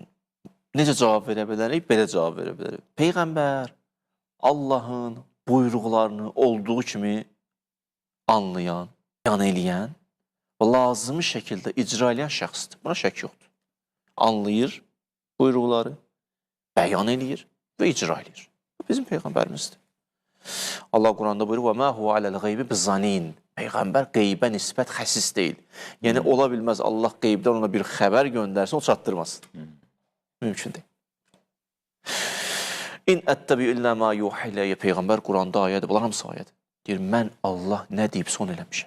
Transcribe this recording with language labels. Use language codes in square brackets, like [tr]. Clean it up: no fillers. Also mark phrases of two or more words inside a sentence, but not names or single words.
[az] Necə cavab verə bilərik? Belə cavab verə bilərik. Peyğəmbər Allahın buyruqlarını olduğu kimi anlayan, yan eləyən və lazımi şəkildə icra eləyən şəxsdir. Buna şək yoxdur. Anlayır buyruqları, bəyan eləyir və icra eləyir. Bizim Peyğəmbərimizdir. Allah Quranda buyurur, [ar] وَمَا هُوَ عَلَى الْغَيْبِ بِالظَّنِينَ [az] Peyğəmbər qeybə nisbət xəsis deyil. Yəni, ola bilməz Allah qeybdən ona bir xəbər göndərsin, o çatdırmasın. Mümkün deyil. [ar] إن أتبع إلا ما يوحى إلي [az] Peyğəmbər Quranda ayədir. Bunlar hamısı ayədir. Deyir, mən Allah nə deyibsə onu eləmişəm.